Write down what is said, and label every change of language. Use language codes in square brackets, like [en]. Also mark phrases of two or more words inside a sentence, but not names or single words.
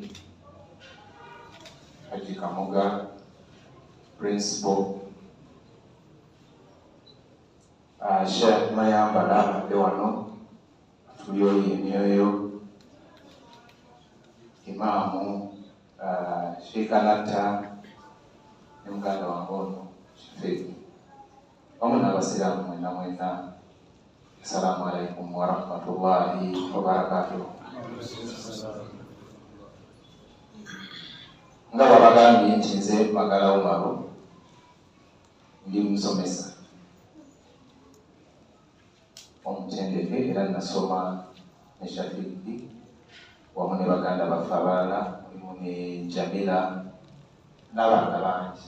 [lg] Haji Kamoga principal, Sheikh Mayambala abadde wano atuyoye emyoyo, Imaamu Sheikh Anatta ne muganda wange ono Shifeedi, wamu n'abasiraamu mwena mwena. [ar] السلام عليكم ورحمة الله وبركاته. [lg] Nga babagambye nti nze Magala Umaru ndi musomesa omutendeke era nasoma ne Shafidi wamu ne baganda baffe abalala, mulimu ne Jamila n'abaana bangi.